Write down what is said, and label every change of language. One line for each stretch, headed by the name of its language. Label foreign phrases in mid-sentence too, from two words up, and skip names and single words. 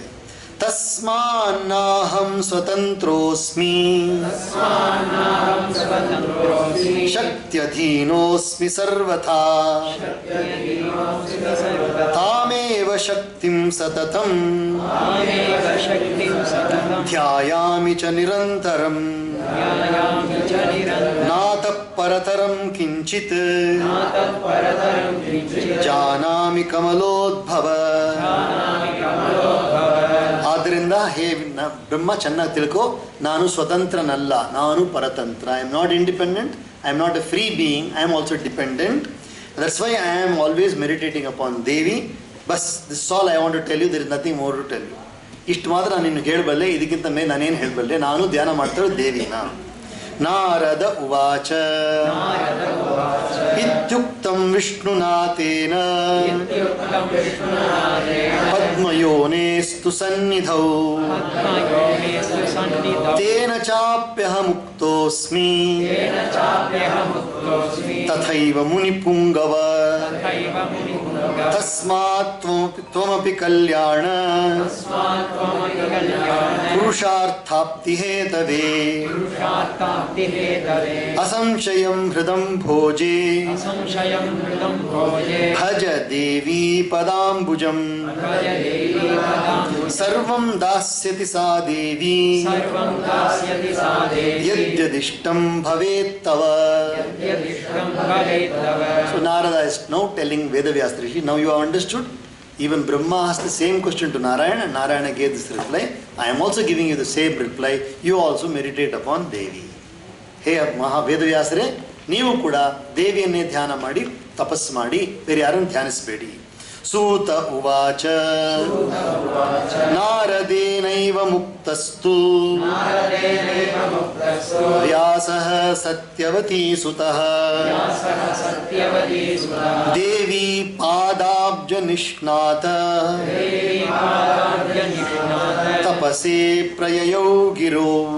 Sanskrit: ತಸ್ಮಾನ್ನಾಹಂ ಸ್ವತಂತ್ರೋಸ್ಮಿ ಶಕ್ತ್ಯಧೀನೋಸ್ಮಿ ಸರ್ವಥಾ ತಾಮೇವ ಶಕ್ತಿಂ ಸತತಂ ಧ್ಯಾಯಾಮಿ ಚ ನಿರಂತರಂ ನಾತಃ ಪರತರಂ ಕಿಂಚಿತ್ ಜಾನಾಮಿ ಕಮಲೋದ್ಭವ.
Kannada: ಆದ್ದರಿಂದ ಹೇ ಬ್ರಹ್ಮ, ಚೆನ್ನಾಗಿ ತಿಳ್ಕೊ, ನಾನು ಸ್ವತಂತ್ರನಲ್ಲ, ನಾನು ಪರತಂತ್ರ.
English: I am not independent, I am not a free being, I am also dependent. That's why I am always meditating upon Devi. Bas this all I want to tell you, there is nothing more to tell you.
Kannada: ಇಷ್ಟು ಮಾತ್ರ ನಾನು ನಿನ್ನ ಹೇಳಬಲ್ಲೆ, ಇದಕ್ಕಿಂತ ಮೇಲೆ ನಾನೇನು ಹೇಳಬಲ್ಲೆ? ನಾನು ಧ್ಯಾನ ಮಾಡ್ತಾಳೆ ದೇವಿನ.
Sanskrit: ನಾರದ ಉವಾಚ ಇತ್ಯುಕ್ತಂ ವಿಷ್ಣುನಾಥೇನ ಪದ್ಮಯೋನೇಸ್ತು ಸನ್ನಿಧೌ ತೇನ ಚಾಪ್ಯಹಮುಕ್ತೋಸ್ಮಿ ತಥೈವ ಮುನಿಪುಂಗವ ತಸ್ಮಾತ್ ತ್ವಮಪಿ ಕಲ್ಯಾಣ ಪುರುಷಾರ್ಥಾಪ್ತಿ ಹೇತವೇ ಅಸಂಶಯಂ ಹೃದಂ ಭೋಜೆ ಭಜ ದೇವಿ ಪದಾಂಬುಜಂ ಸರ್ವಂ ದಾಸ್ಯತಿ ಸಾ ದೇವಿ ಯದ್ಯದಿಷ್ಟಂ ಭವೇತ್ತವ.
English: So Narada is now telling Vedavyasa Rishi, now you have understood. Even Brahma asked the same question to Narayana, and Narayana gave this reply. I am also giving you the same reply. You also meditate upon Devi.
Kannada: ಹೇ ವೇದವ್ಯಾಸರೇ, ನೀವು ಕೂಡ ದೇವಿಯನ್ನೇ ಧ್ಯಾನ ಮಾಡಿ, ತಪಸ್ಸು ಮಾಡಿ, ಬೇರೆ ಯಾರನ್ನು ಧ್ಯಾನಿಸಬೇಡಿ.
Sanskrit: ಸೂತ ಉವಾಚ ನಾರದೇನೈವ ಮುಕ್ತಸ್ತು ವ್ಯಾಸಃ ಸತ್ಯವತೀ ಸುತಃ ದೇವಿ ಪಾದಾಬ್ಜ ನಿಷ್ಣಾತ ತಪಸೇ ಪ್ರಯಯೌ ಗಿರೋ.